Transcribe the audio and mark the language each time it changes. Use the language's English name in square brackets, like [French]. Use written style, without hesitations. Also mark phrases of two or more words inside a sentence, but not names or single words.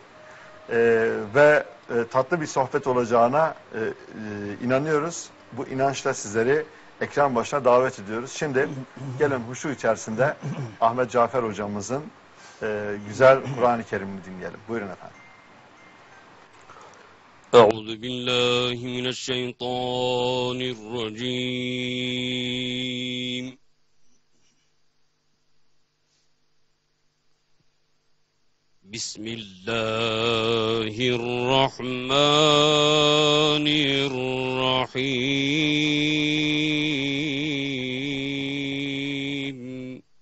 [Turkish] Ve tatlı bir sohbet olacağına inanıyoruz. Bu inançla sizleri ekran başına davet ediyoruz. Şimdi gelin huşu içerisinde Ahmet Cafer hocamızın güzel Kur'an-ı Kerim'ini dinleyelim. Buyurun efendim. [Arabic] أعوذ بالله من الشيطان الرجيم. بسم الله الرحمن الرحيم.